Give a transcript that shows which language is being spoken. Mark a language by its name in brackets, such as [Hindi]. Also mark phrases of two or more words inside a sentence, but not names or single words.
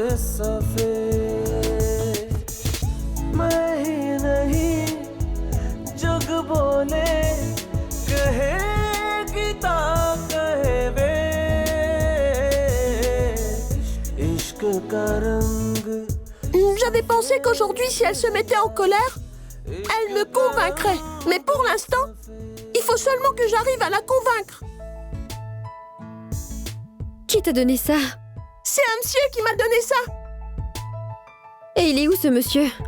[Hindi] सफेद मैं ही नहीं जग बोले कहे गीता कहे वे इश्क का रंग [French] J'avais pensé qu'aujourd'hui, si elle se mettait en colère, elle me convaincrait. Mais pour l'instant, il faut seulement que j'arrive à la convaincre. Qui t'a donné ça? C'est un monsieur qui m'a donné ça. Et il est où ce monsieur?